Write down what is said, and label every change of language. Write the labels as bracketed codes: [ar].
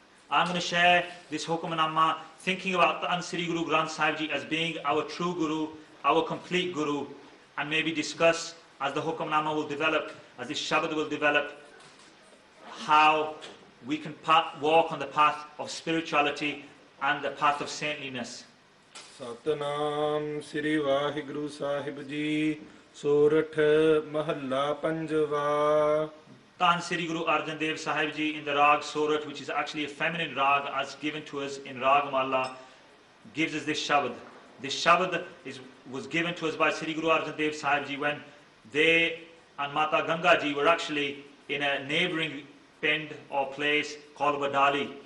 [en] I'm going to share this Hukumanama thinking about Dhan Sri Guru Granth Sahib Ji as being our true Guru, our complete Guru, and maybe discuss as the Hukumanama will develop, as this Shabad will develop, how we can walk on the path of spirituality and the path of saintliness. [pa] Satnam ਸ੍ਰੀ ਵਾਹਿਗੁਰੂ ਸਾਹਿਬ ਜੀ ਸੋਰਠ ਮਹੱਲਾ ਪੰਜਵਾ। [en] Dhan Sri Guru Arjan Dev Sahib Ji in the Rag Sorat'h, which is actually a feminine Rag as given to us in Ragmala, gives us this Shabad. This Shabad was given to us by Sri Guru Arjan Dev Sahib Ji when they and Mata Ganga Ji were actually in a neighbouring pind or place called Wadali.